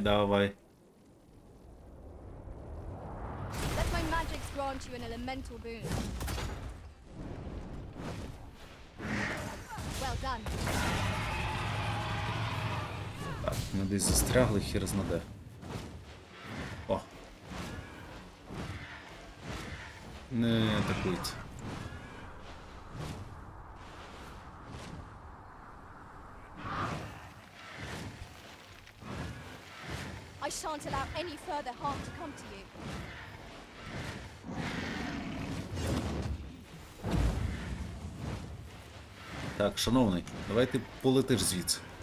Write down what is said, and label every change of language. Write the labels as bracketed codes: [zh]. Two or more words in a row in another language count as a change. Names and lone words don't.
[en] Let my magics grant you an elemental boon. Well done. [uk] Так, ми десь застрягли, хір знаде. О. Не атакуйте. [en] I shan't allow any further harm to come to you. [uk] Так, шановний, давай ти полетиш звідси.